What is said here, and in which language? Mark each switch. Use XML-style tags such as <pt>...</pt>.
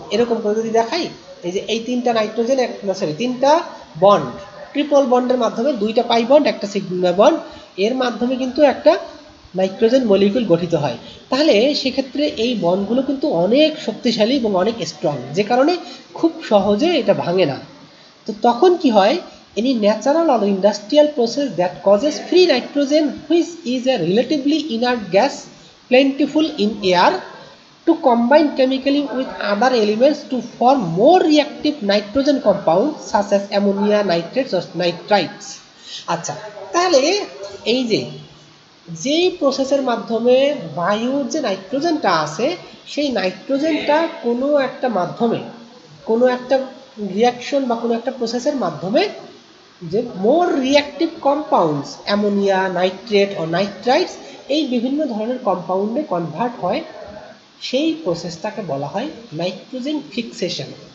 <bn>এরকম করে যদি দেখাই, এই যে এই তিনটা নাইট্রোজেন তিনটা বন্ড ট্রিপল বন্ডের মাধ্যমে, দুইটা পাই বন্ড একটা সিগমা বন্ড, এর মাধ্যমে কিন্তু একটা নাইট্রোজেন মলিকুল গঠিত হয়। তাহলে সেক্ষেত্রে এই বন্ডগুলো কিন্তু অনেক শক্তিশালী এবং অনেক স্ট্রং, যে কারণে খুব সহজে এটা ভাঙে না। তো তখন কি হয়,</bn> <en>any natural or industrial process that causes free nitrogen, which is a relatively inert gas plentiful in air, to combine chemically with other elements to form more reactive nitrogen compounds such as ammonia, nitrates or nitrites.</en> <bn>আচ্ছা, তাহলে এই যে যেই প্রসেসের মাধ্যমে বায়ুর যে নাইট্রোজেনটা আছে সেই নাইট্রোজেনটা কোনো একটা মাধ্যমে কোনো একটা রিয়াকশন বা কোনো একটা প্রসেসের মাধ্যমে যে মোর রিয়াক্টিভ কম্পাউন্ডস অ্যামোনিয়া, নাইট্রেট ও নাইট্রাইটস এই বিভিন্ন ধরনের কম্পাউন্ডে কনভার্ট হয়, সেই প্রসেসটাকে বলা হয় নাইট্রোজেন ফিক্সেশন।</bn>